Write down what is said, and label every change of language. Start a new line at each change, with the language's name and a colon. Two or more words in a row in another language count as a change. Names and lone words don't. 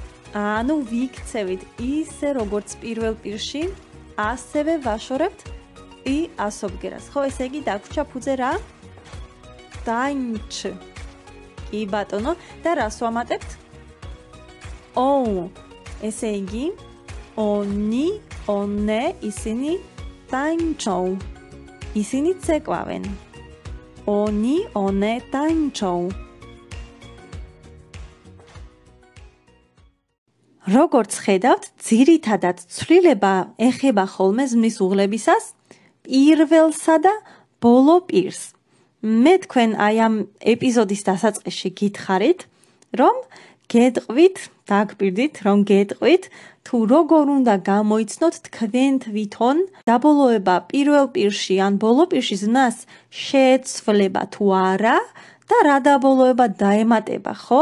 Georgian: ანუ ვიქცევით ისე როგორც პირველ პირში, ასევე ვაშორებთ I ასობგერას. ხო, ესე იგი დაგვრჩა ფუძე რა? Tańczy. კი ბატონო, და რას ვამატებთ? ესე იგი
Polish: oni, one
Georgian: ისინი tańczą. ისინი ცეკვავენ.
Polish: Oni, one tańczą.
Georgian: როგორც ხედავთ, ძირითადად ცვლილება ეხება ხოლმე ზმნის უღლებისას პირველსა და ბოლო პირს. მე თქვენ აი ამ ეპიზოდის დასაწყისში გითხარით, რომ გეტყვით, დაგპირდით, რომ გეტყვით, თუ როგორ უნდა გამოიცნოთ თქვენ თვითონ დაბოლოება პირველ პირში ან ბოლო პირში ზმნას შეცვლება თუ არა და რა დაბოლოება დაემატება, ხო?